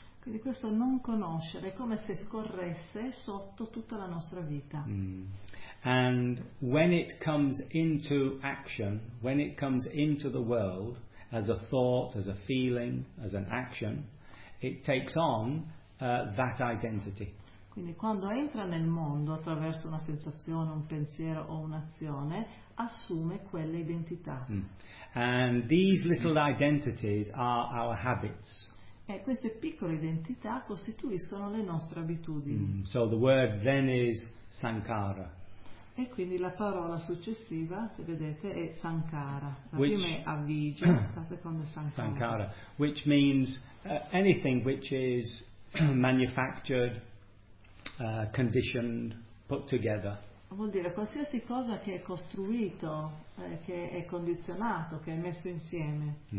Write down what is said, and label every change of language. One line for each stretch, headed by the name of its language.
Italian: Quindi questo non conoscere è come se scorresse sotto tutta la nostra vita.
English: And when it comes into action, when it comes into the world as a thought, as a feeling, as an action, it takes on that identity.
Italian: Quindi quando entra nel mondo attraverso una sensazione, un pensiero o un'azione, assume quella identità.
English: And these little identities are our habits.
Italian: E queste piccole identità costituiscono le nostre abitudini.
English: So the word then is sankhara.
Italian: E quindi la parola successiva, se vedete, è sankhara. La
English: which,
Italian: prima è avijja, la seconda è sankhara.
English: Sankhara, which means anything which is manufactured, conditioned, put together.
Italian: Vuol dire qualsiasi cosa che è costruito, che è condizionato, che è messo insieme.